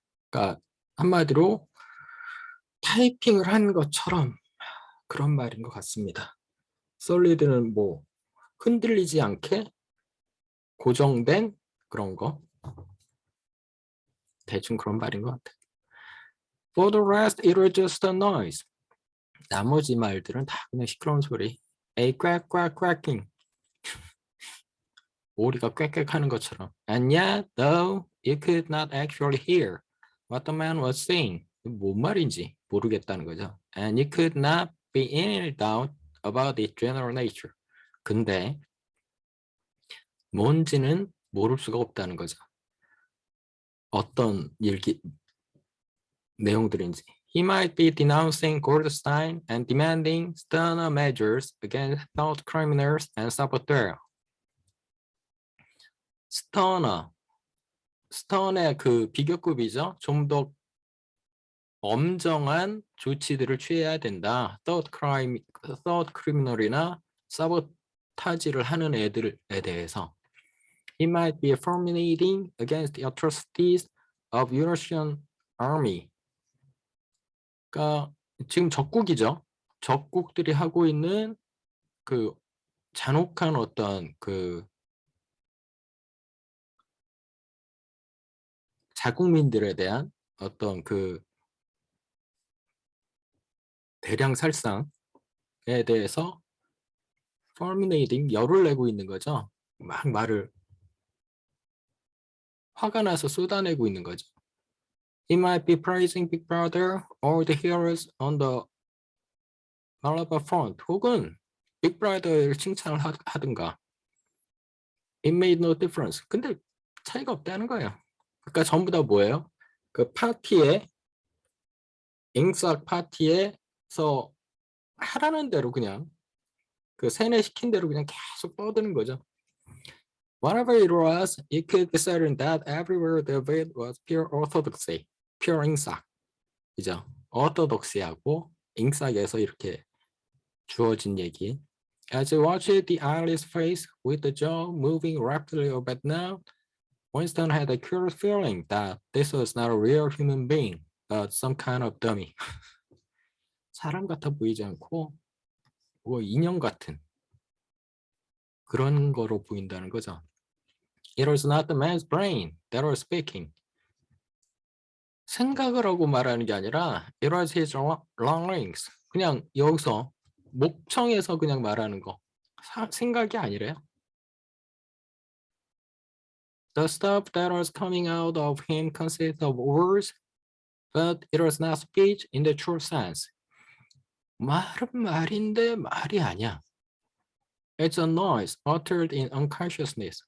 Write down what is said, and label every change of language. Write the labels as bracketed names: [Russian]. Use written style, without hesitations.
[Korean] 그러니까 한마디로 타이핑을 한 것처럼 그런 말인 것 같습니다. solid는 뭐 흔들리지 않게 고정된 그런 거. 대충 그런 말인 것 같아요. [English] For the rest, it was just a noise. [Korean] 나머지 말들은 다 그냥 시끄러운 소리. [English] A quack quack quacking. [Korean] 오리가 꽥꽥 하는 것처럼. [English] And yet, though, you could not actually hear what the man was saying. [Korean] 뭔 말인지 모르겠다는 거죠. [English] And you could not be in any doubt about its general nature. [Korean] 근데 뭔지는 모를 수가 없다는 거죠. 어떤 내용들인지. [English] He might be denouncing Goldstein and demanding sterner measures against thought criminals and saboteurs. [Korean] 스턴의 그 비교급이죠. 좀 더 엄정한 조치들을 취해야 된다. third criminal이나 사보타지를 하는 애들에 대해서. [English] He might be fulminating against the atrocities of Eurasian army. [Korean] 그러니까 지금 적국이죠. 적국들이 하고 있는 그 잔혹한 어떤 그 자국민들에 대한 어떤 그 대량 살상에 대해서 fulminating 열을 내고 있는 거죠. 막 말을 화가 나서 쏟아내고 있는 거죠. [English] He might be praising Big Brother or the heroes on the Malabar front. [Korean] 혹은 Big Brother를 칭찬을 하든가. [English] It made no difference. [Korean] 근데 차이가 없다는 거예요. 그러니까 전부 다 뭐예요? 그 파티에 잉삭 파티에서 하라는 대로 그냥 그 세뇌시킨 대로 그냥 계속 떠드는 거죠. [English] Whatever it was, it could be certain that everywhere the event was pure orthodoxy, pure 잉삭. [Korean] 그죠? orthodoxy하고 잉삭에서 이렇게 주어진 얘기. [English] As you watched the eyeless face with the jaw moving rapidly about now, Winston had a curious feeling that this was not a real human being, but some kind of dummy. [Korean] 사람 같아 보이지 않고 뭐 인형 같은 그런 거로 보인다는 거죠. [English] It was not the man's brain that was speaking. [Korean] 생각을 하고 말하는 게 아니라 [English] it was his longings. [Korean] 그냥 여기서 목청에서 그냥 말하는 거. 생각이 아니래요. [English] The stuff that was coming out of him consists of words, but it was not speech in the true sense. [Korean] 말은 말인데 말이 아니야. [English] It's a noise uttered in unconsciousness.